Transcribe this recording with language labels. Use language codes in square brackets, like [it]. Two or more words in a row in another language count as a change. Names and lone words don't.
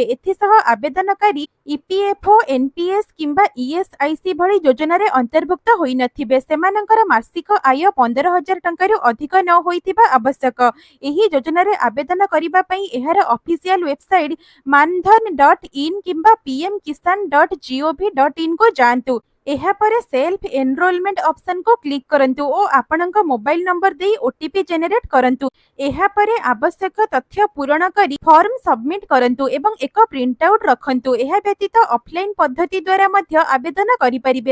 [or] ଏଥିସହ ଆବେଦନକାରୀ ଇପିଏଫଓ, ଏନପିଏସ କିମ୍ବା ଇଏସଆଇସି ଭଳି ଯୋଜନାରେ ଅନ୍ତର୍ଭୁକ୍ତ ହୋଇ ନଥିବେ। ସେମାନଙ୍କର ମାସିକ ଆୟ 15,000 ଟଙ୍କାରୁ ଅଧିକ ନ ହୋଇଥିବା ଆବଶ୍ୟକ। ଏହି ଯୋଜନାରେ ଆବେଦନ କରିବା ପାଇଁ ଏହାର [en] official website [or] मानधन.in किंबा pmkisan.gov.in को जांतु। ଏହା ପରେ [en] self enrollment option [or] को କ୍ଲିକ୍ କରନ୍ତୁ ଓ ଆପଣଙ୍କ [en] mobile number [or] ଦେଇ [en] OTP generate [or] କରନ୍ତୁ। ଏହା ପରେ ଆବଶ୍ୟକ ତଥ୍ୟ ପୂରଣ କରି [en] form submit [or] କରନ୍ତୁ ଏବଂ ଏକ [en] print out [or] ରଖନ୍ତୁ। ଏହା ବ୍ୟତୀତ ଅଫଲାଇନ୍ ପଦ୍ଧତି ଦ୍ୱାରା ମଧ୍ୟ ଆବେଦନ କରିପାରିବେ।